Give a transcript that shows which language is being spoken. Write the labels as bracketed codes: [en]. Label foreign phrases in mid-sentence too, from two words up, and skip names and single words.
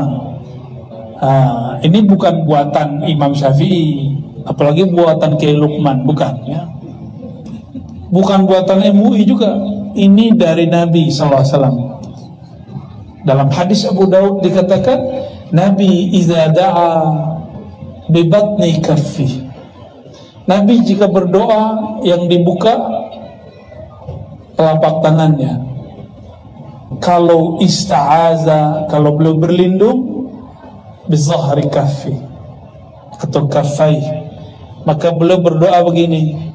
[id] Ini bukan buatan Imam Syafi'i, apalagi buatan Kiai Luqman, bukan, ya. Bukan buatan MUI juga. Ini dari Nabi SAW. Dalam hadis Abu Daud dikatakan, Nabi [ar] إذا دعا ببطن كفه. [id] Nabi jika berdoa yang dibuka telapak tangannya. Kalau ista'aza, kalau beliau berlindung, [ar] بظهر كفه [id] atau kaffai, maka beliau berdoa begini.